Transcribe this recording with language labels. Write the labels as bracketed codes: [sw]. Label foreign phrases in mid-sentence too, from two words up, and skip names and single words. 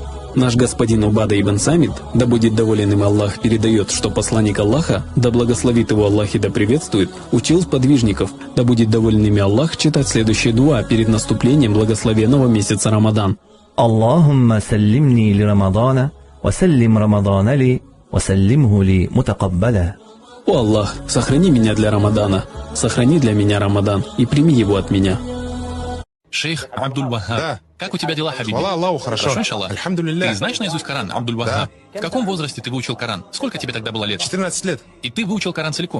[ru] Наш господин Убада ибн Самит, да будет доволен им Аллах, передает, что посланник Аллаха, да благословит его Аллах и да приветствует, учил сподвижников, да будет доволен ими Аллах, читать следующее дуа перед наступлением благословенного месяца Рамадан. [ar] اللهم سلمني لرمضان وسلم رمضان لي وسلمه لي متقبلا. [ru] О Аллах, сохрани меня для Рамадана, сохрани для меня Рамадан и прими его от меня. Шейх Абдуль-Вахаб. Да. Как у тебя дела, Хабиби? Хвала Аллаху, хорошо. Хорошо, иншаллах. Альхамдулилля. Ты знаешь наизусть Коран, Абдуль-Вахаб? В каком возрасте ты выучил Коран? Сколько тебе тогда было лет? 14 лет. И ты выучил Коран целиком?